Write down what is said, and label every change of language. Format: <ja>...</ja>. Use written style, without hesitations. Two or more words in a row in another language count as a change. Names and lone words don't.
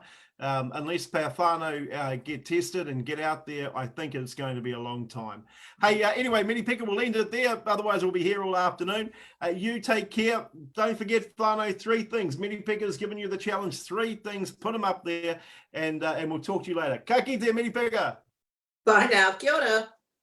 <en>Unless Whanau get tested and get out there, I think it's going to be a long time. Hey, anyway, Merepeka, we'll end it there. Otherwise, we'll be here all afternoon. You take care. Don't forget, Whanau, 3 things. Merepeka has given you the challenge, 3 things. Put them up there, and we'll talk to you later.</en> <mi>Ka kite, Merepeka.</mi> <en>Bye now.</en> <mi>Kia ora.</mi>